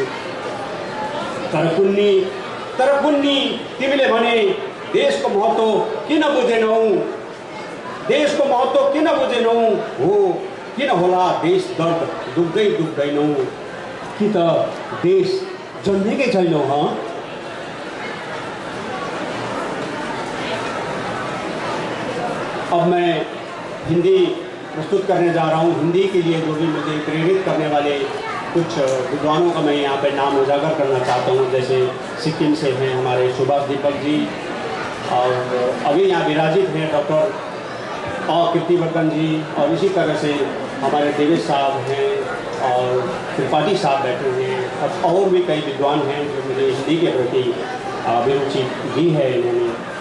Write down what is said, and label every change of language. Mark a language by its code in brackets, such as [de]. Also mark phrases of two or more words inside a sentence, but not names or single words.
[ne] तर कुन्नी तिमीले भने देशको महत्त्व किन बुझेनौ? हो किन होला देश दर्द दुख्दैनौ? कि त देश जन्मेकै छैनौ? [hi] अब मैं हिंदी प्रस्तुत करने जा रहा हूँ। हिंदी के लिए जो भी मुझे प्रेरित करने वाले कुछ विद्वानों का मैं यहाँ पे नाम उजागर करना चाहता हूँ। जैसे सिक्किम से हैं हमारे सुभाष दीपक जी, और अभी यहाँ विराजित हैं डॉक्टर कीर्तिवर्धन जी, और इसी तरह से हमारे देवेश साहब हैं और त्रिपाठी साहब बैठे हैं, और भी कई विद्वान हैं जो मुझे हिंदी के प्रति अभिरुचि भी है इन्होंने।